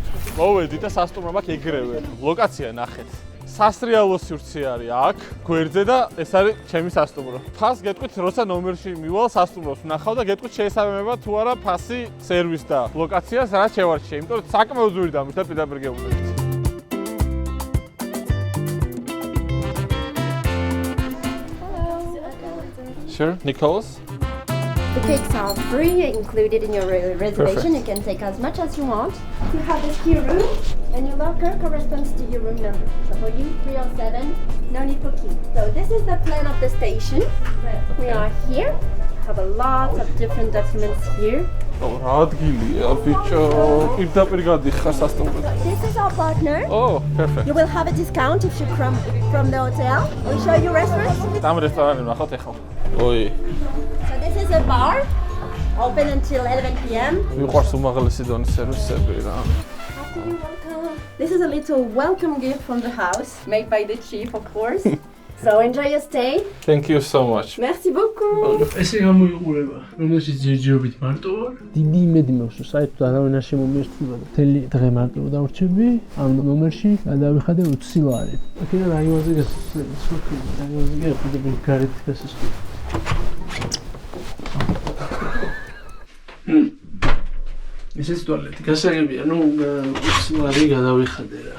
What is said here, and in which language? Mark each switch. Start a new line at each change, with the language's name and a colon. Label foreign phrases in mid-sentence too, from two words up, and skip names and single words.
Georgian: მოვედი და სასტუმრო მაქვს ეგრევე. ლოკაცია ნახეთ. სასრიალო სივრცე არის აქ, გვერდზე და ეს არის ჩემი სასტუმრო. ფას გეტყვით, როცა ნომერში მივალ სასტუმროს ვნახავ და გეტყვით შეესაბამება თუ არა ფასი, სერვისი და ლოკაციას რა შევარჩიე, იმიტომ რომ საკმაოდ ძვირი დამირჩა პირდაპირ გეუბნებით.
English: Sure, Nicholas. The cakes are free, included in your reservation. You can take as much as you want. You have this key room, and your locker corresponds to your room number. So for you, 307, no need for key. So this is the plan of the station. We are here. Have a lot of different documents here.
Georgian: რა ადგილია, ბიჭო, პირდაპირ გადიხარ სასტუმროში.
English: This is our partner. Oh, perfect. You will have a discount if you come from the hotel. We'll show you restaurants.
Georgian: ამ რესტორანი ვნახოთ ახლა. oi.
English: So this is a bar, open until 11 p.m.
Georgian: მიყვარს უმაღლესი დონის სერვისები რა.
English: After you welcome. This is a little welcome gift from the house, made by the chief, of course. So enjoy your stay. Thank you so much.
French: Merci beaucoup.
Georgian: ესე გამოიყურება, რომელშიც ჯერჯერობით მარტო ვარ. დიდი იმედი მაქვს, რომ საერთოდ არავინ არ შემომიერთდება და მთელი დღე მარტო დავრჩები. ამ ნომერში გადავიხადე 20 ლარი. აქედან რაიონზე გასასვლელი, რაიონზე გახდება გარეთ გასასვლელი. ესეც ტუალეტი გასაგებია, ნუ 20 ლარი გადავიხადე რა.